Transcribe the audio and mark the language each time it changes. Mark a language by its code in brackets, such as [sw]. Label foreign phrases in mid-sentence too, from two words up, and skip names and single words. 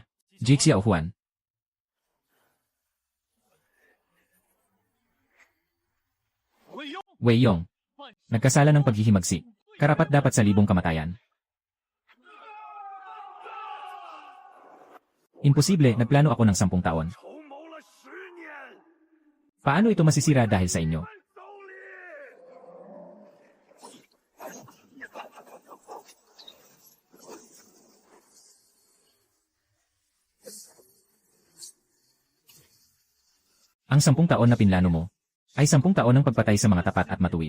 [tl] Jix Xiao Huan. Wei Yong. Nagkasala ng paghihimagsik. Karapat dapat sa libong kamatayan. Imposible, nagplano ako ng 10 taon. [zh] 筹谋了10年， [tl] Paano ito masisira dahil sa inyo? [zh] 走礼。 [tl] Ang 10 taon na pinlano mo, ay 10 taon ng pagpatay sa mga tapat at matuwid.